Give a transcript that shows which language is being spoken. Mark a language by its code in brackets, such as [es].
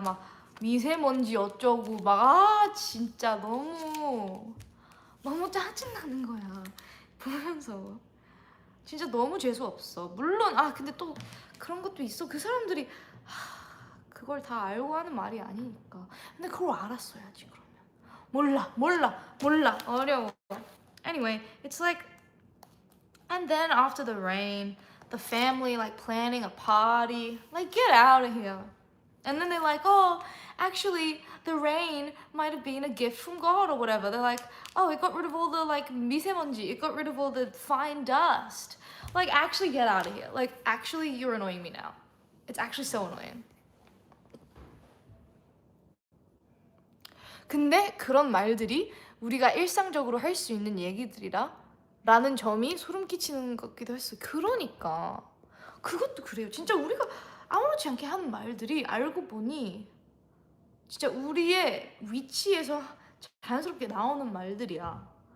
[ko] 막 미세먼지 어쩌고 막 진짜 너무 짜증나는 거야. 보면서 진짜 너무 재수 없어. 물론 근데 또 그런 것도 있어. 그 사람들이 그걸 다 알고 하는 말이 아니니까. 근데 그걸 알았어야지 그러면. 몰라. 어려워. [en] Anyway, it's like and then after the rain, the family like planning a party. Like get out of here. And then they're like, oh, actually, the rain might have been a gift from God or whatever. They're like, oh, it got rid of all the like 미세먼지. It got rid of all the fine dust. Like, actually get out of here. Like, actually, you're annoying me now. It's actually so annoying. [ko] 근데 그런 말들이 우리가 일상적으로 할 수 있는 얘기들이라 라는 점이 소름 끼치는 것 같기도 했어요. 그러니까 그것도 그래요. 진짜 우리가 아무렇지 않게 하는 말들이 알고 보니 진짜 우리의 위치에서 자연스럽게 나오는 말들이야.